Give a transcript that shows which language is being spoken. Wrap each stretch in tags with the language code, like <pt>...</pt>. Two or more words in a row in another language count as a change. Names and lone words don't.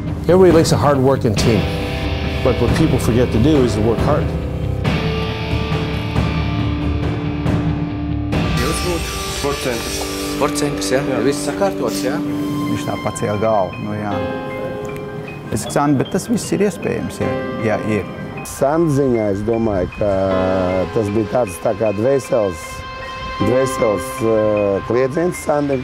<en>Everybody likes a hard-working team, but what people forget to do is to work hard.</en> <lv>Sportcentrs, jā? Viss sakārtots, jā? Viņš tā pacēla galvu, nu jā. Es saku, bet tas viss ir iespējams, ja ir. Sandziņā es domāju, ka tas bija tāds tā kā dvēseles kliedziens Sandim.</lv>